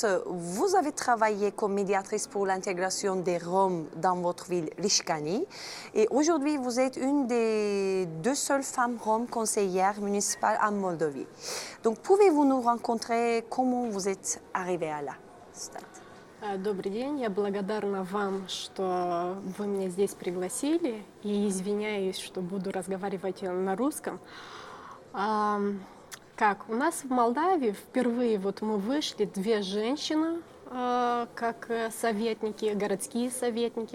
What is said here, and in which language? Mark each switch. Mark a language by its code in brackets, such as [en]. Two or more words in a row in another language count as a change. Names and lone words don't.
[fr] Vous avez travaillé comme médiatrice pour l'intégration des Roms dans votre ville Rishkani. Et aujourd'hui, vous êtes une des deux seules femmes roms conseillères municipales en Moldavie. Donc, pouvez-vous nous rencontrer comment vous êtes arrivée à là? [ru] Добрый день, я благодарна вам, что вы меня здесь пригласили, и извиняюсь, что буду разговаривать на русском. У нас в Молдавии впервые вот мы вышли две женщины, как советники, городские советники.